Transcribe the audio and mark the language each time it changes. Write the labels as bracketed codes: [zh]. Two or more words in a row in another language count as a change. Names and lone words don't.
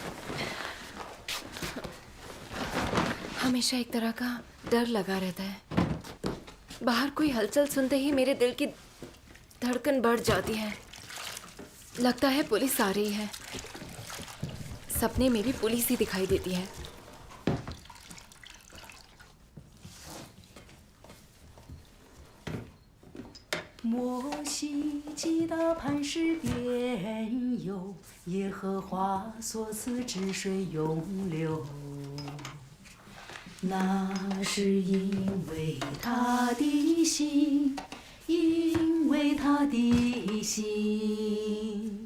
[hi] हमेशा एक तरह का डर लगा रहता है। बाहर कोई हलचल सुनते ही मेरे दिल की धड़कन बढ़ जाती है। लगता है पुलिस आ रही है। सपने में भी पुलिस ही दिखाई देती है। [zh] 摩西击打磐石边有，耶和华所赐之水永流。那是因为他的心，因为他的心。